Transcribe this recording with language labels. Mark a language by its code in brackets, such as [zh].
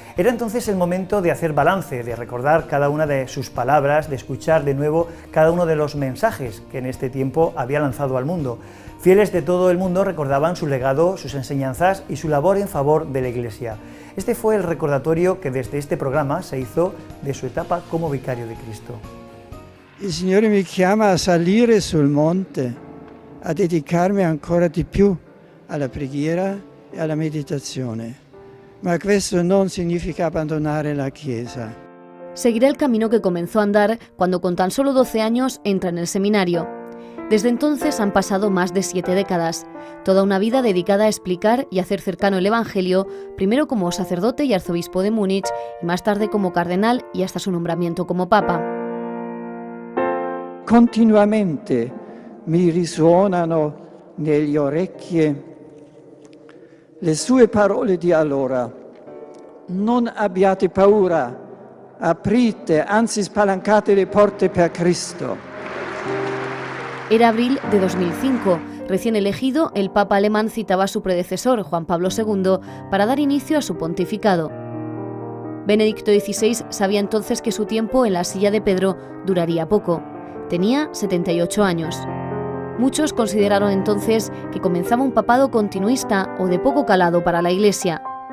[es] Era entonces el momento de hacer balance, de recordar cada una de sus palabras, de escuchar de nuevo cada uno de los mensajes que en este tiempo había lanzado al mundo. Fieles de todo el mundo recordaban su legado, sus enseñanzas y su labor en favor de la Iglesia. Este fue el recordatorio que desde este programa se hizo de su etapa como vicario de Cristo. [it] Il Signore mi chiama a salire sul monte, a dedicarmi ancora di più alla preghiera e alla meditazione. Ma questo non significa abbandonare la Chiesa. [es] Seguirá el camino que comenzó a andar cuando con tan solo 12 años entra en el seminario. Desde entonces han pasado más de 7 décadas, toda una vida dedicada a explicar y hacer cercano el Evangelio, primero como sacerdote y arzobispo de Múnich y más tarde como cardenal y hasta su nombramiento como papa. [it] Continuamente mi risuonano negli orecchi le sue parole di allora. Non abbiate paura, aprite, anzi spalancate le porte per Cristo. [es] Era abril de 2005. Recién elegido, el Papa alemán citaba a su predecesor, Juan Pablo II, para dar inicio a su pontificado. Benedicto XVI sabía entonces que su tiempo en la silla de Pedro duraría poco. Tenía 78 años. Muchos consideraron entonces que comenzaba un papado continuista o de poco calado para la Iglesia.